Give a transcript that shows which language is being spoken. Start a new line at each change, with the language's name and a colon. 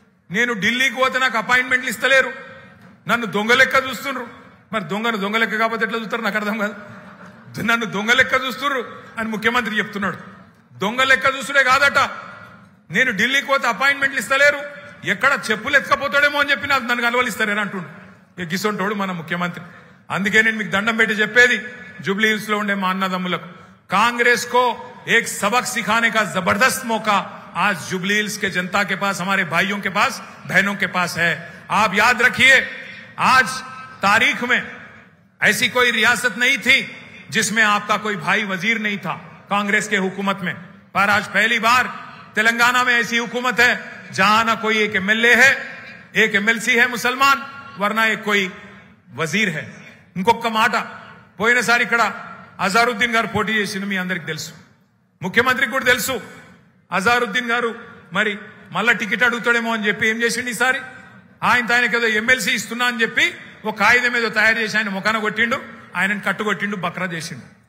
Telugu: నేను ఢిల్లీకి పోతే నాకు అపాయింట్మెంట్లు ఇస్తలేరు, నన్ను దొంగ లెక్క చూస్తుండ్రు. మరి దొంగ లెక్క కాకపోతే ఎట్లా చూస్తారు నాకు అర్థం కాదు. నన్ను దొంగ లెక్క చూస్తుర్రు అని ముఖ్యమంత్రి చెప్తున్నాడు. దొంగ లెక్క చూస్తుడే కాదట, నేను ఢిల్లీకి పోతే అపాయింట్మెంట్లు ఇస్తలేరు, ఎక్కడ చెప్పులు ఎత్తుకపోతాడేమో అని చెప్పి నన్ను కలవలిస్తారేని అంటుండు. గిసొంటోడు మన ముఖ్యమంత్రి. అందుకే నేను మీకు దండం పెట్టి చెప్పేది जुबली हिल्स లో ఉండే మా అన్నదమ్ములకు,
Hindi: कांग्रेस को एक सबक सिखाने का जबरदस्त मौका आज जुबली हिल्स के जनता के पास, हमारे भाइयों के पास, बहनों के पास है. आप याद रखिए, आज तारीख में ऐसी कोई रियासत नहीं थी जिसमें आपका कोई भाई वजीर नहीं था कांग्रेस के हुकूमत में, पर आज पहली बार तेलंगाना में ऐसी हुकूमत है जहां ना कोई एक एमएलए है, एक एमएलसी है मुसलमान, वरना एक कोई वजीर है.
Telugu: ఇంకొక మాట, పోయినసారి ఇక్కడ అజారుద్దీన్ గారు పోటీ చేసిండు, మీ అందరికి తెలుసు, ముఖ్యమంత్రికి కూడా తెలుసు. అజారుద్దీన్ గారు మరి మళ్ళా టికెట్ అడుగుతాడేమో అని చెప్పి ఏం చేసిండు ఈసారి, ఆయనకి ఏదో ఎమ్మెల్సీ ఇస్తున్నా అని చెప్పి ఒక కాగితం ఏదో తయారు చేసి ఆయన ముఖాన కొట్టిండు, ఆయనను కట్టుకొట్టిండు, బక్రా చేసిండు.